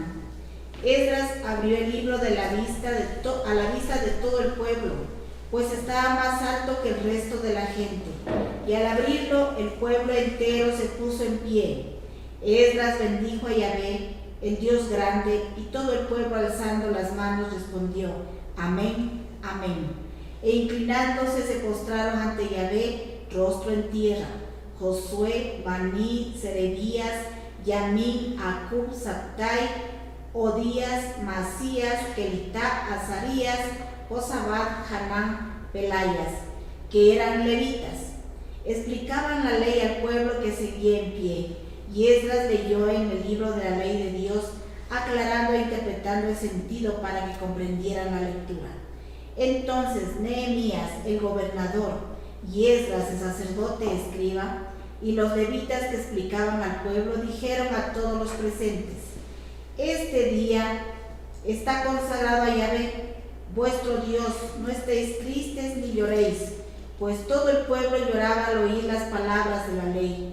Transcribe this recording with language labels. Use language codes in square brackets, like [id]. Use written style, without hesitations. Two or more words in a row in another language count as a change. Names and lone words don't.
[es] Esdras abrió el libro a la vista de todo el pueblo, pues estaba más alto que el resto de la gente, y al abrirlo el pueblo entero se puso en pie. Esdras bendijo a Yahvé, el Dios grande, y todo el pueblo alzando las manos respondió: Amén, amén. E inclinándose se postraron ante Yahvé, rostro en tierra. Josué, Baní, Serebías, Yamín, Acub, Sabtai, Odías, Masías, Kelitá, Azarías, Josabat, Hanán, Pelayas, que eran levitas. Explicaban la ley al pueblo que seguía en pie, y Esdras leyó en el libro de la ley de Dios, aclarando e interpretando el sentido para que comprendieran la lectura. Entonces Nehemías, el gobernador, y Esdras, el sacerdote escriba, y los levitas que explicaban al pueblo, dijeron a todos los presentes: Este día está consagrado a Yahvé, vuestro Dios, no estéis tristes ni lloréis, pues todo el pueblo lloraba al oír las palabras de la ley.